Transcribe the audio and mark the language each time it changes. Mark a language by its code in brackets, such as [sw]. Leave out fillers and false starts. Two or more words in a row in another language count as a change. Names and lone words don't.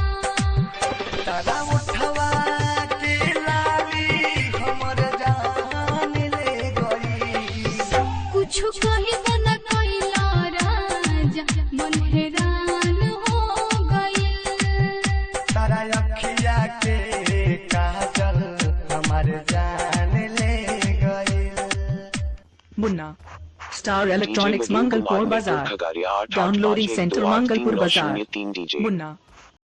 [bho] तारा उठवा के लाली हमर जान ले गई कुछ कहिबो न कइला राजा मन हैरान हो गइल तारा अखिया के काजल हमर जान ले गई Munna. [en] Star Electronics Mangalpur Bazaar. Downloading Center Mangalpur Bazaar. Munna.